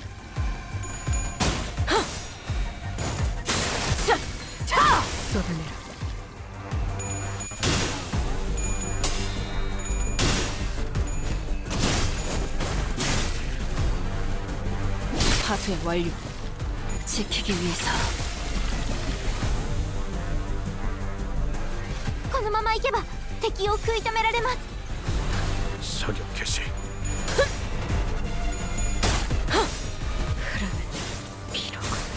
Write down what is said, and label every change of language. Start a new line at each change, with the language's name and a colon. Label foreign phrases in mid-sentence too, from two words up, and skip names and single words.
Korean: 쏟아내라. 파쇄 완료. 지키기 위해서
Japanese: このままいけば敵を食い止められます。
Korean: 사격 개시. 비록